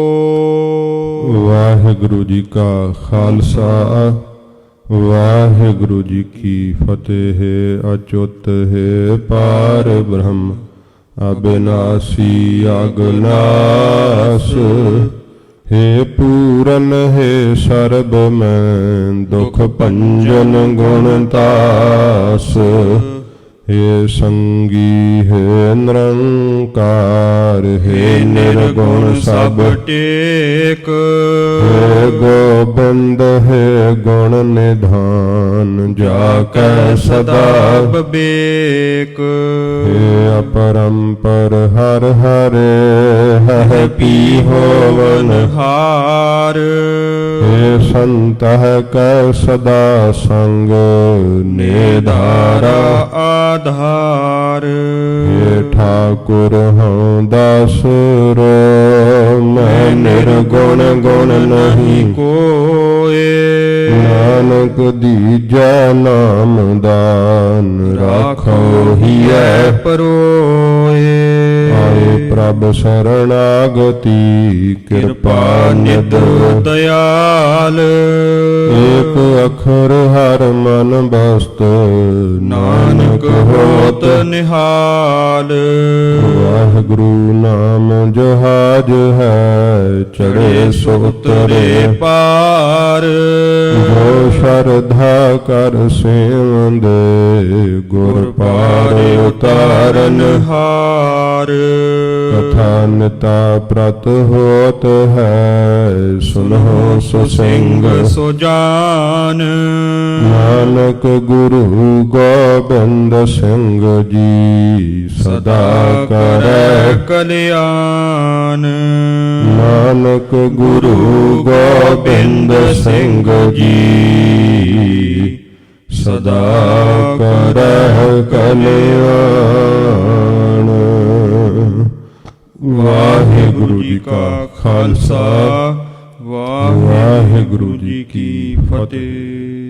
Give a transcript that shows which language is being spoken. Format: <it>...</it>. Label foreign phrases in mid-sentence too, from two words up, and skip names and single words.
<pa>ਵਾਹਿਗੁਰੂ ਜੀ ਕਾ ਖਾਲਸਾ, ਵਾਹਿਗੁਰੂ ਜੀ ਕੀ ਫਤਿਹ। ਅਚੁੱਤ ਹੈ ਪਾਰ ਬ੍ਰਹਮ ਅਬਿਨਾਸੀ ਅਗਨਾਸ ਹੇ ਪੂਰਨ ਹੇ ਸਰਬ ਮੈਂ ਦੁਖ ਭੰਜਨ ਗੁਣਤਾਸ ਹੇ ਸੰਗੀ ਹੇ ਨਿਰੰਕਾਰ ਹੇ ਨਿਰਗੁਣ ਸਭ टेक ਹੇ ਗੋਬਿੰਦ ਹੇ ਗੁਣ ਨਿਧਾਨ ਜਾਕੈ ਸਦਾ विवेक ਹੇ ਅਪਰੰਪਰ ਹਰ ਹਰੇ ਹੈ ਪੀ ਹੋਵਨ हार ਹੇ ਸੰਤ ਕੈ ਸਦਾ ਸੰਗ ਨਿਧਾਰਾ आधार ਹੇ ਠਾਕੁਰ ਹੂੰ ਦਾਸੁਰ ਮੈਂ ਨਿਰਗੁਣ ਗੁਣ ਨਹੀਂ कोए ਨਾਨਕ ਦੀਜਾ ਨਾਮ ਦਾਨ ਰਾਖੋ ਹੀਐ परोए ਆਏ ਪ੍ਰਭ ਸ਼ਰਣਾਗਤਿ ਕ੍ਰਿਪਾ ਨਿਧ दयाल ਏਕ ਅਖਰ ਹਰ ਮਨ ਬਸਤ ਨਾਨਕ ਹੋਤ ਨਿਹਾਲ ਵਾਹਿਗੁਰੂ ਨਾਮ ਜਹਾਜ਼ ਹੈ ਚੜ੍ਹੇ ਸੋ ਉਤਰੇ पार ਜੋ ਸ਼ਰਧਾ ਕਰ ਸੇਵੰਦ ਗੁਰ ਪਾਰ ਉਤਾਰਨ हार ਕਥਾ ਨਿਤਾ ਪ੍ਰਤ ਹੋਤ ਹੈ ਸੁਨੋ ਸੋ ਸਿੰਘ ਸੋ ਜਾਨ ਨਾਨਕ ਗੁਰੂ ਗੋਬਿੰਦ ਸਿੰਘ ਜੀ ਸਦਾ ਕਰੇ कल्याण ਨਾਨਕ ਗੁਰੂ ਗੋਬਿੰਦ ਸਿੰਘ ਜੀ ਸਦਾ ਕਰਹ ਕਲਿਆਣ ਵਾਹਿਗੁਰੂ ਜੀ ਕਾ ਖ਼ਾਲਸਾ ਵਾਹਿਗੁਰੂ ਜੀ ਕੀ ਫ਼ਤਿਹ।</pa>